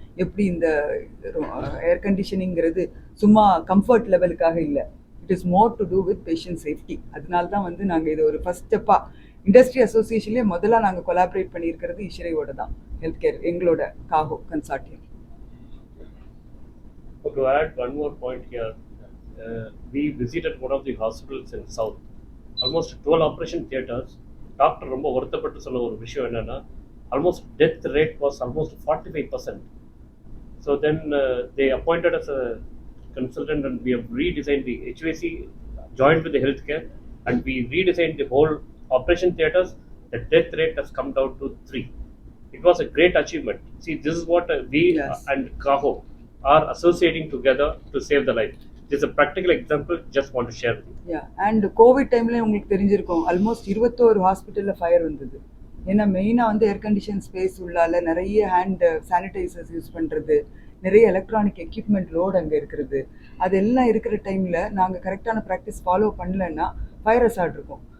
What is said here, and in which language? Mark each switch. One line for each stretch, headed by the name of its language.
Tamil: எப்படி இந்த ஏர் கண்டிஷனிங்கிறது சும்மா கம்ஃபர்ட் லெவலுக்காக இல்லை,
English: It is more to do with patient safety.
Tamil: அதனால தான் வந்து நாங்கள் இதை ஒரு ஃபஸ்ட் ஸ்டெப்பாக இண்டஸ்ட்ரி அசோசியேஷன்லேயே முதல்ல நாங்கள் கொலாபரேட் பண்ணியிருக்கிறது ISHRAEயோட தான், ஹெல்த் கேர் எங்களோட CAHO Consortium.
English: To add one more point here, we visited one of the hospitals in South, almost 12 operation theaters.
Tamil: Doctor ரொம்ப வருத்தப்பட்டு சொன்ன ஒரு விஷயம் என்னன்னா,
English: almost death rate was almost 45%. So then they appointed us a consultant and we have redesigned the HVAC, joined with the healthcare, and we redesigned the whole operation theaters. The death rate has come down to 3. It was a great achievement. See, this is what we and CAHO are associating together to save the life. This is a practical example, just want to share with you.
Tamil: Yeah and Covid டைமில் உங்களுக்கு தெரிஞ்சிருக்கும் almost 21 ஹாஸ்பிட்டலில் fire வந்தது. ஏன்னா மெயினாக வந்து air condition space உள்ளால நிறைய hand sanitisers use பண்ணுறது, நிறைய எலக்ட்ரானிக் எக்யூப்மெண்ட் லோடு அங்கே இருக்கிறது. அதெல்லாம் இருக்கிற டைமில் நாங்கள் கரெக்டான ப்ராக்டிஸ் ஃபாலோ பண்ணலன்னா ஃபயர் அசார்ட் இருக்கும்.